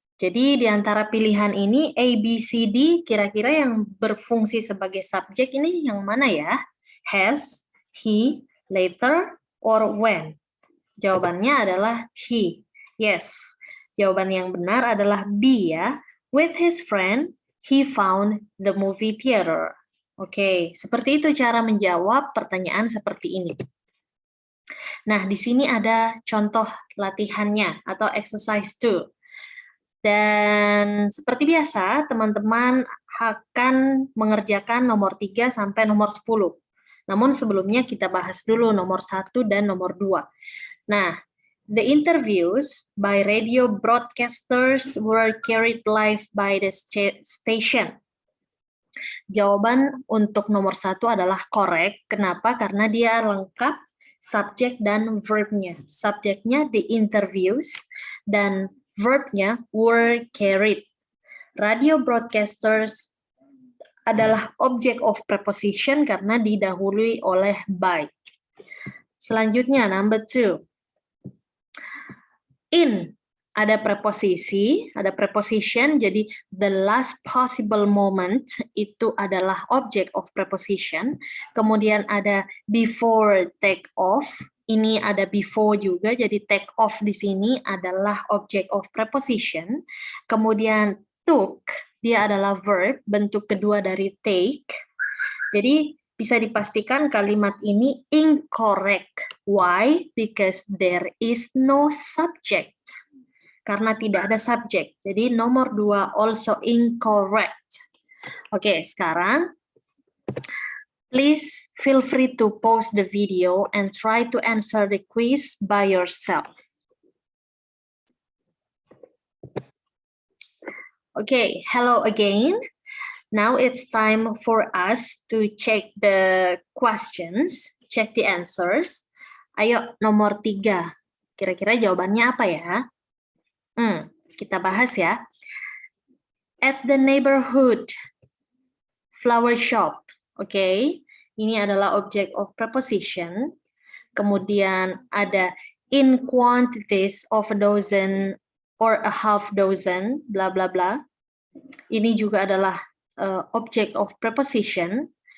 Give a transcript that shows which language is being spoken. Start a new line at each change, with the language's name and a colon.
Indonesian: Jadi di antara pilihan ini A, B, C, D kira-kira yang berfungsi sebagai subjek ini yang mana ya?
English: Has, he, later, or when?
Indonesian: Jawabannya adalah he.
English: Yes,
Indonesian: jawaban yang benar adalah B ya.
English: With his friend, he found the movie theater.
Indonesian: Oke, seperti itu cara menjawab pertanyaan seperti ini. Nah, di sini ada contoh latihannya atau exercise 2. Dan seperti biasa, teman-teman akan mengerjakan nomor 3 sampai nomor 10. Namun sebelumnya kita bahas dulu nomor 1 dan nomor 2.
English: Nah, the interviews by radio broadcasters were carried live by the station.
Indonesian: Jawaban untuk nomor 1 adalah correct. Kenapa? Karena dia lengkap subjek dan verb-nya. Subjeknya the interviews dan verb-nya were carried. Radio broadcasters adalah object of preposition karena didahului oleh by. Selanjutnya,
English: number 2.
Indonesian: In ada preposisi, ada preposition, jadi the last possible moment itu adalah object of preposition. Kemudian ada before take off, ini ada before juga, jadi take off di sini adalah object of preposition. Kemudian took, dia adalah verb, bentuk kedua dari take. Jadi bisa dipastikan kalimat ini incorrect.
English: Why? Because there is no subject.
Indonesian: Karena tidak ada subjek. Jadi nomor 2
English: also incorrect.
Indonesian: Oke, sekarang
English: please feel free to pause the video and try to answer the quiz by yourself. Okay, hello again. Now it's time for us to check the questions, check the answers.
Indonesian: Ayo, nomor 3. Kira-kira jawabannya apa ya? Kita bahas ya.
English: At the neighborhood flower shop.
Indonesian: Oke, ini adalah object of preposition. Kemudian ada
English: in quantities of a dozen or a half dozen, bla bla bla.
Indonesian: Ini juga adalah object of preposition.